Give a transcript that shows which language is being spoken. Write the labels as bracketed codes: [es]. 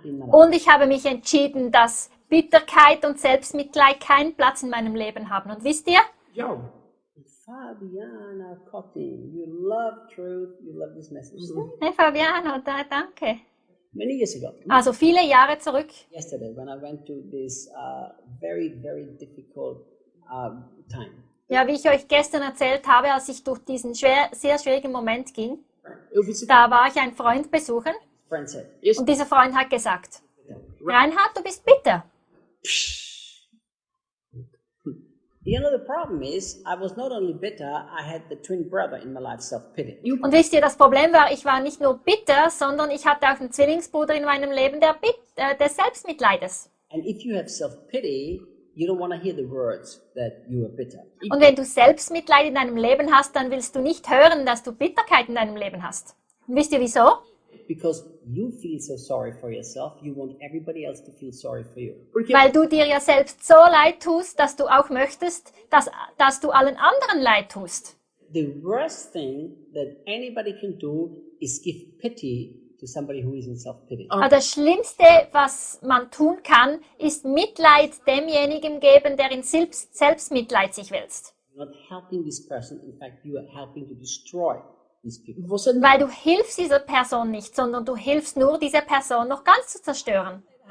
[de] Und ich habe mich entschieden, dass Bitterkeit und Selbstmitleid keinen Platz in meinem Leben haben. Und wisst ihr? Ja. [en] Fabiana Cotti, you love truth, you love this message. [de] Mm-hmm. Hey Fabiana, da, danke. [en] Many years ago. [de] Also viele Jahre zurück. [en] Yesterday, when I went to this very, very difficult time. [de] Ja, wie ich euch gestern erzählt habe, als ich durch diesen sehr schwierigen Moment ging, da war ich einen Freund besuchen. [en] Friend said, [de] und dieser Freund hat gesagt, Reinhard, du bist bitter. Psch. [en] You know, the problem is, I was not only bitter, I had the twin brother in my life, self-pity. [de] Und wisst ihr, das Problem war, ich war nicht nur bitter, sondern ich hatte auch einen Zwillingsbruder in meinem Leben, der des Selbstmitleides. [en] And if you have self-pity, you don't want to hear the words that you are bitter. [de] Und wenn du Selbstmitleid in deinem Leben hast, dann willst du nicht hören, dass du Bitterkeit in deinem Leben hast. Und wisst ihr, wieso? [en] Because you feel so sorry for yourself, you want everybody else to feel sorry for you. [de] Weil du dir ja selbst so leid tust, dass du auch möchtest, dass du allen anderen leid tust. [en] The worst thing that anybody can do is give pity to somebody who is in self-pity. [de] Aber das Schlimmste, was man tun kann, ist Mitleid demjenigen geben, der in Selbstmitleid sich wälzt. [en] You're not helping this person, in fact, you are helping to destroy. [de] Weil du hilfst dieser Person nicht, sondern du hilfst nur, diese Person noch ganz zu zerstören.